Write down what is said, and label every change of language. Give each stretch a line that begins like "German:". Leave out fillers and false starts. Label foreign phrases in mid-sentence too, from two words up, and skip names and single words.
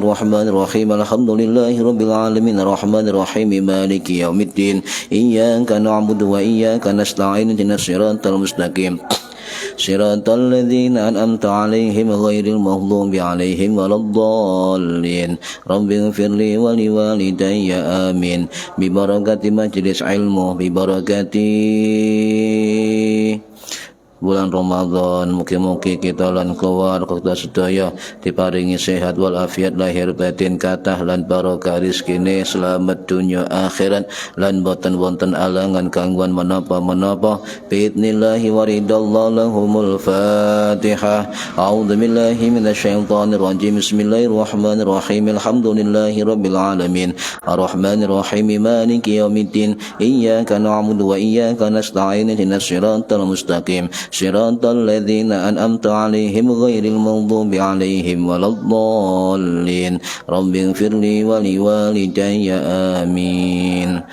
Arabic: الرحمن الرحيم الحمد لله رب العالمين الرحمن الرحيم مالك يوم الدين إياك نعبد وإياك نستعين اهدنا الصراط المستقيم صراط الذين أنعمت عليهم غير المغضوب عليهم ولا الضالين رب اغفر لي ولوالدي آمين ببركة مجلس علمه ببركة
Javanese: bulan Ramadan, mugi-mugi kita lan keluarga sedaya diparingi sehat walafiat lahir batin kathah lan barokah rezekine selamat dunia akhirat lan boten wonten alangan gangguan menapa-menapa
Arabic: بإذن الله ورضا الله لهم الفاتحة أعوذ بالله من الشيطان الرجيم بسم الله الرحمن الرحيم الحمد لله رب العالمين الرحمن الرحيم مالك يوم الدين إياك نعبد وإياك نستعين اهدنا الصراط المستقيم صراط الذين أنعمت عليهم غير المغضوب عليهم ولا الضالين رب اغفر لي ولوالدي آمين